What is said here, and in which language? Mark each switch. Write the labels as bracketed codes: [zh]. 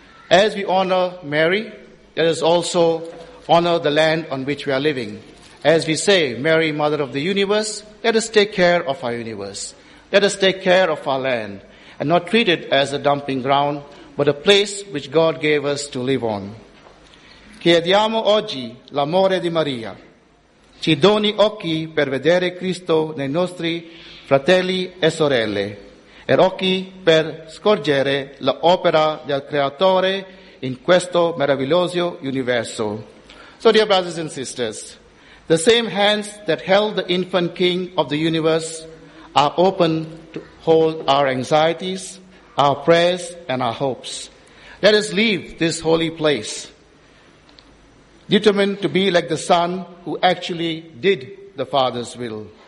[en] As we honor Mary, let us also honor the land on which we are living. As we say, Mary, Mother of the Universe, let us take care of our universe. Let us take care of our land and not treat it as a dumping ground, but a place which God gave us to live on. [it] Chiediamo oggi l'amore di Maria. Ci doni occhi per vedere Cristo nei nostri fratelli e sorelle e occhi per scorgere l'opera del Creatore in questo meraviglioso universo. [en] So, dear brothers and sisters, the same hands that held the infant king of the universe are open to hold our anxieties, our prayers, and our hopes. Let us leave this holy place determined to be like the son who actually did the father's will.